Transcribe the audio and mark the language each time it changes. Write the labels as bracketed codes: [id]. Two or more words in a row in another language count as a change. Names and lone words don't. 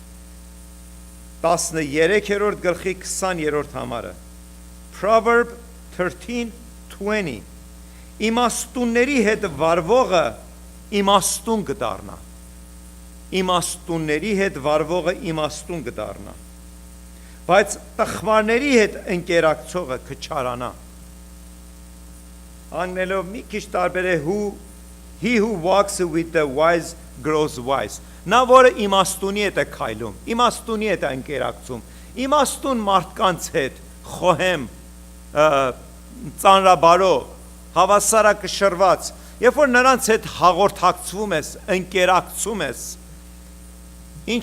[hy] 13-րդ գլխի 20-րդ համարը, Proverb 13:20, իմաստունների հետ վարվողը իմաստուն կդառնա։ Իմաստունների հետ վարվողը իմաստուն կդառնա, բայց տխմարների հետ ընկերակցողը կչարանա։ Անգլերենով մի քիչ տարբեր է [en] he who walks with the wise grows wise։ [hy] Նա որը իմաստունի հետ է քայլում, իմաստունի հետ է ընկերակցում, իմաստուն մարդկանց հետ խոհեմ ծանրաբարո, հավասարակշռված, երբ որ նրանց հետ հաղորդակցվում ես, ընկերակցում ես, ինչ